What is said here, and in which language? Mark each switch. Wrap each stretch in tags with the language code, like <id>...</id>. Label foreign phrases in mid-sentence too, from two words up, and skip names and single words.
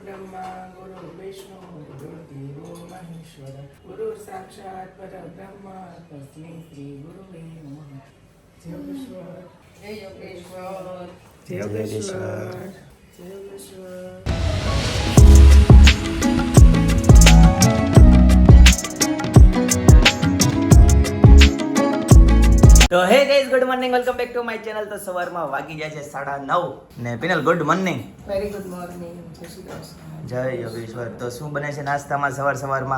<sa>ब्रह्मा गुरु विष्णु गुरुदेवो महेश्वर गुरु साक्षात परब्रह्म तस्मै श्री गुरुवे नमः।</sa> <hi>जय योगेश्वर, जय योगेश्वर, जय योगेश्वर, जय योगेश्वर।</hi> <en>તો hey guys, good morning, welcome back to my channel.</en> <gu>તો સવારમાં વાગી જાય છે 9:30 ને પિનલ</gu> <en>good morning. very good morning,</en> <gu>જય શ્રી કૃષ્ણ, જય યોગેશ્વર। તો શું બને છે નાસ્તામાં સવારમાં?</gu>